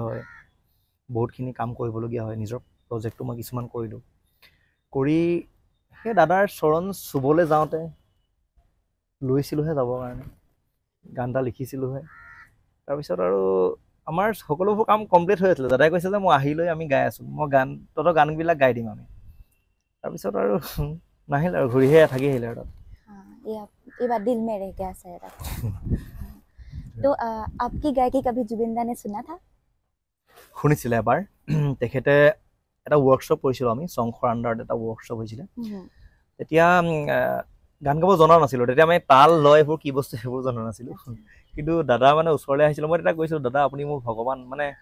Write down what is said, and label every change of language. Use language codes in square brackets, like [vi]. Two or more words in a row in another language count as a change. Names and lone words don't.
[as] হয় বহুতখিনি কাম কৰিবলগীয়া হয় নিজৰ প্ৰজেক্টটো মই কিছুমান কৰিলোঁ কৰি সেই দাদাৰ চৰণ চুবলৈ যাওঁতে লৈছিলোঁহে যাবৰ কাৰণে গান এটা লিখিছিলোঁহে তাৰপিছত আৰু আমাৰ সকলোবোৰ কাম কমপ্লিট হৈ আছিলে দাদাই কৈছে যে মই আহি লৈ আমি গাই আছোঁ মই তহঁতৰ গানবিলাক গাই দিম আমি তাৰপিছত আৰু নাহিল আৰু ঘূৰিহে থাকি আহিলে আৰু তাত [hi] ये बात दिल में रह गया शायद तो आपकी गायकी कभी जुबिनदा ने सुना था [as] শুনিছিলে এবাৰ তেখেতে এটা ৱৰ্কশ্বপ কৰিছিলোঁ আমি সংঘৰ আণ্ডাৰত এটা ৱৰ্কশ্বপ হৈছিলে তেতিয়া গান গাব জনা নাছিলোঁ তেতিয়া আমি তাল লয় এইবোৰ কি বস্তু সেইবোৰ জনা নাছিলোঁ কিন্তু দাদা মানে ওচৰলৈ আহিছিলোঁ মই তেতিয়া কৈছিলোঁ দাদা আপুনি মোৰ ভগৱান মানে